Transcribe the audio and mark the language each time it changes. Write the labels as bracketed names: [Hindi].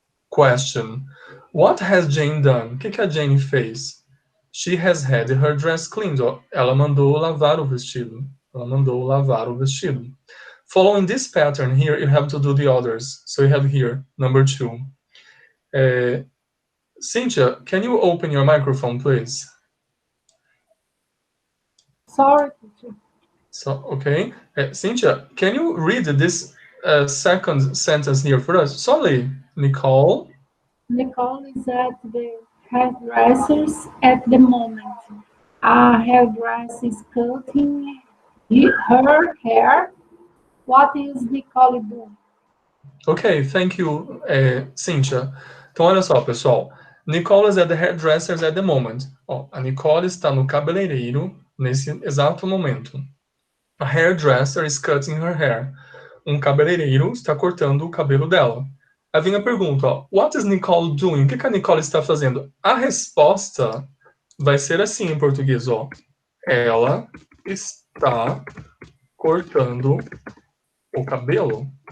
[English] Question: What has Jane done? [Portuguese] O que a Jane fez? [English] She has had her dress cleaned. [Portuguese] Ela mandou lavar o vestido. Ela mandou lavar o vestido. [English] Following this pattern here, you have to do the others. So you have here, number 2. Cynthia, can you open your microphone, please? Sorry, teacher. So, okay. Cynthia, can you read this second sentence here for us? Sorry, Nicole. Nicole is at the hairdresser's at the moment. A hairdresser is cutting her hair. What is Nicole doing? Ok, thank you, Cynthia. [Portuguese] Então, olha só, pessoal. [English] Nicole is at the hairdresser's at the moment. [Portuguese] Ó, a Nicole está no cabeleireiro nesse exato momento. [English] A hairdresser is cutting her hair. [Portuguese] Um cabeleireiro está cortando o cabelo dela. Aí vem a pergunta, ó, [English] what is Nicole doing? [Portuguese] O que a Nicole está fazendo? A resposta vai ser assim em português, ó. Ela está cortando o cabelo.